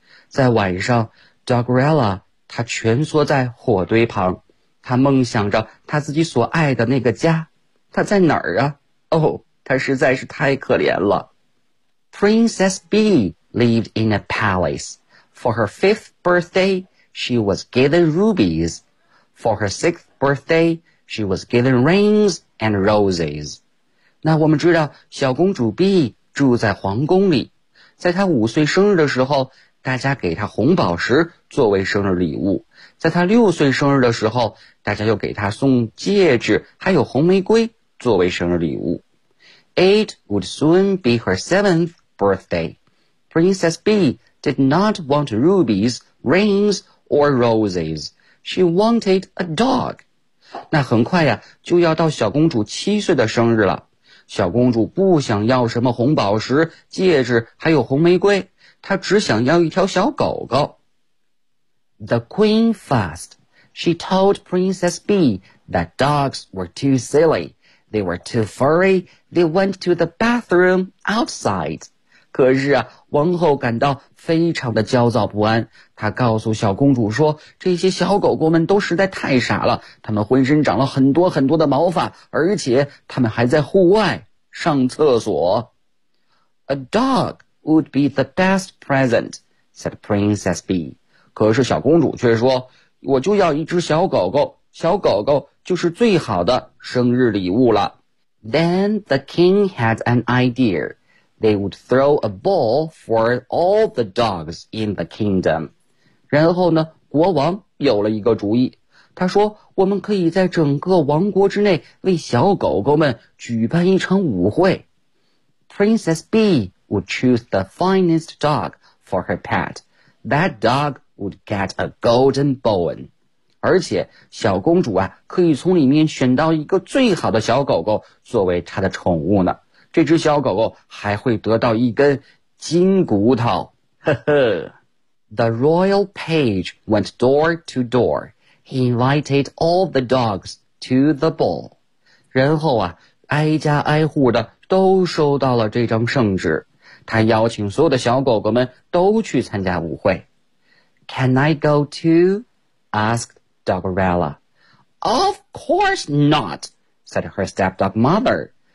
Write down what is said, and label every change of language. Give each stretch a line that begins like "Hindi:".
Chinese: 在晚上， Doggerella 她蜷缩在火堆旁，她梦想着她自己所爱的那个家。她在哪儿啊？哦，她实在是太可怜了。
English: Princess Bee lived in a palace. For her 5th birthday, she was given rubies. For her 6th birthday, she was given rings and roses.
Chinese: 那我们知道小公主 Bee 住在皇宫里，在她五岁生日的时候，大家给她红宝石作为生日礼物。在她六岁生日的时候，大家又给她送戒指还有红玫瑰作为生日礼物。
English: It would soon be her 7th birthday. Princess Bee did not want rubies, rings, or roses. She wanted a dog.
Chinese: 那很快呀，就要到小公主七岁的生日了。小公主不想要什么红宝石、戒指，还有红玫瑰，她只想要一条小狗狗。
English: The queen fussed. She told Princess Bee that dogs were too silly. They were too furry. They went to the bathroom outside.
Chinese: 可是啊，王后感到非常的焦躁不安。她告诉小公主说，这些小狗狗们都实在太傻了，它们浑身长了很多很多的毛发，而且它们还在户外上厕所。
English: A dog would be the best present, said Princess Bee.
Chinese: 可是小公主却说，我就要一只小狗狗，小狗狗就是最好的生日礼物了。
English: Then the king had an idea. They would throw a ball for all the dogs in the kingdom.
Chinese: 然后呢，国王有了一个主意。他说，我们可以在整个王国之内为小狗狗们举办一场舞会。
English: Princess Bee would choose the finest dog for her pet. That dog would get a golden bone.
Chinese: 而且小公主啊，可以从里面选到一个最好的小狗狗作为她的宠物呢。这只小狗狗还会得到一根金骨头，呵呵。
English: The royal page went door to door. He invited all the dogs to the ball.
Chinese: 然后啊，挨家挨户的都收到了这张圣旨，他邀请所有的小狗狗们都去参加舞会。
English: Can I go too? Asked Doggerella. Of course not, said her stepdog mother.